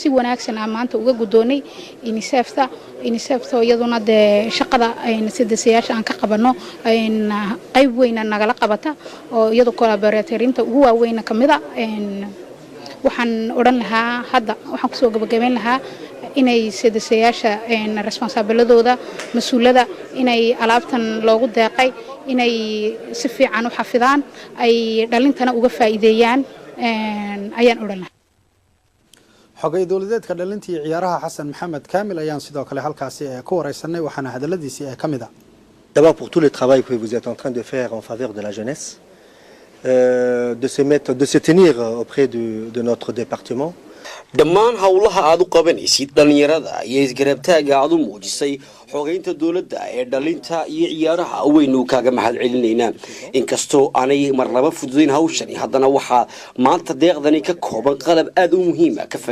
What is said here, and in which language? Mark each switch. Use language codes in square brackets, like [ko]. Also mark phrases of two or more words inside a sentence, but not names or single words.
[so] wanaagsan maanta uga gudoonay inisefta iyaduna de shaqada sideesayaasha aan ka qabano qayb weyn nagala qabata oo iyadu collaboratorynta ugu waaweyn kamida waxaan oran lahaa hadda waxaan kusoo gabagabeyn lahaa inay sideesayaasha responsibiladooda mas'uulada inay alaabtan loogu deeqay inay si fiican u xafidaan ay dhalintana uga faa'iideeyaan ayaan oran lahaa. xogay dowladeedka dhalintii ciyaaraha xasan maxamed kaamil ayaan sidoo kale halkaasi ku wareysanay waxaana hadaladiisii ka mid ah. [fr] D'abord pour tout le travail que vous êtes en train de faire en faveur de la jeunesse, de se tenir auprès de notre département. [so] dhammaan hawlaha aad u qabanaysid dhalinyarada iyo isgarabtaaga aad u muujisay xogeynta dawladda ee dhalinta iyo ciyaaraha weynu kaaga mahad celinaynaa inkastoo aanay marnaba fududayn hawshani haddana waxaa maanta deeqdani ka kooban qalab aad u muhiim ah ka